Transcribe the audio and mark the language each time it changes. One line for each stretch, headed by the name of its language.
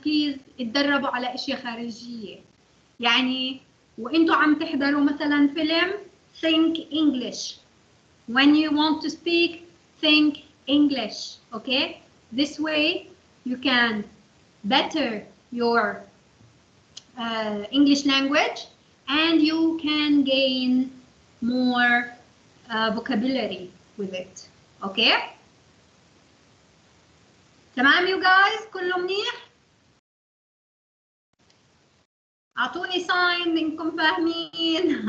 Arabic: بليز اتدربوا على اشياء خارجيه. يعني وانتوا عم تحضروا مثلا فيلم
English: think English. When you want to speak, think English. Okay? This way you can better your English language and you can gain more vocabulary with it. Okay?
Arabic: تمام
English: you guys؟
Arabic: كله منيح؟ اعطوني ساين انكم فاهمين.